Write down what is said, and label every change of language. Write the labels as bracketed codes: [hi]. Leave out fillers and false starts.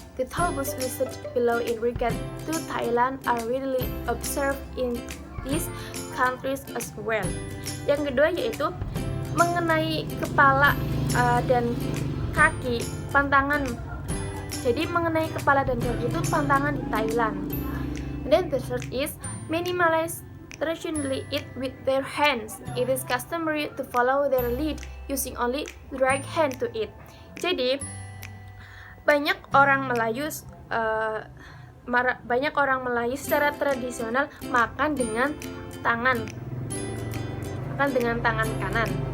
[en] The taboos listed below in regard to Thailand are readily observed in these countries as well. [id] Yang kedua yaitu mengenai kepala dan kaki, pantangan. Jadi mengenai kepala dan kaki itu pantangan di Thailand. [en] And then the third is many Malays traditionally eat with their hands. It is customary to follow their lead using only the right hand to eat. [id] Jadi banyak orang Melayu secara tradisional makan dengan tangan kanan.